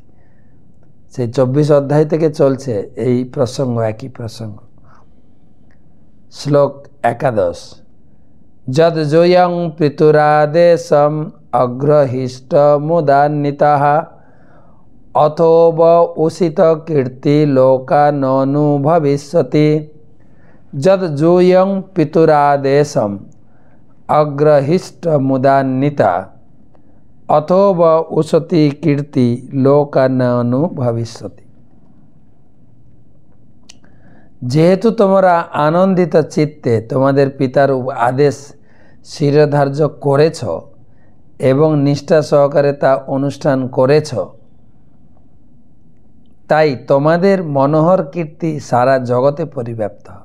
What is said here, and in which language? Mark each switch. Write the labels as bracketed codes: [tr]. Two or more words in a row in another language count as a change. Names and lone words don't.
[bn] সেই 24 অধ্যায় থেকে চলছে এই প্রসঙ্গ, একই প্রসঙ্গ। [sa] শ্লোক 11, যদ জোয়ং পিতুরাদেশম অগ্রহিষ্ট মুদান্বিতঃ অথোব উষিত কীর্তি লোকা ননু ভবিষ্যতি। যদ জোয়ং পিতুরাদেশম অগ্রহিষ্ট মুদান্বিতা অথোব উষতি কীর্তি লোকা ননু ভবিষ্যতি। [bn] যেহেতু তোমরা আনন্দিত চিত্তে তোমাদের পিতার আদেশ শিরোধার্য করেছ এবং নিষ্ঠা সহকারে তা অনুষ্ঠান করেছ, তাই তোমাদের মনোহর কীর্তি সারা জগতে পরিব্যাপ্ত।